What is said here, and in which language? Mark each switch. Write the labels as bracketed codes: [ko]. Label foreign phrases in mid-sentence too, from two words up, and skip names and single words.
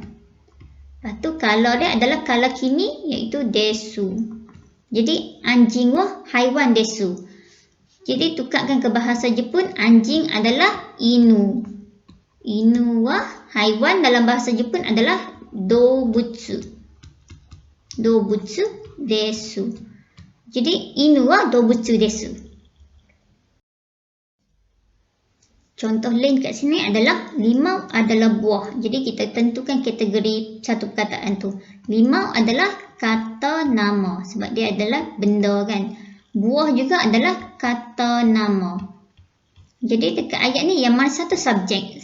[ms] Lepas tu kalau dia adalah kalau kini iaitu desu. Jadi anjing wa haiwan desu. Jadi tukarkan ke bahasa Jepun, anjing adalah inu. [ja] 犬は [ms] haiwan dalam bahasa Jepun adalah dobutsu. [ja] 動物です. Jadi 犬は動物です. [ms] Contoh lain kat sini adalah limau adalah buah. Jadi kita tentukan kategori satu perkataan tu. Limau adalah kata nama sebab dia adalah benda kan. Buah juga adalah kata nama. Jadi dekat ayat ni yang mana satu subjek?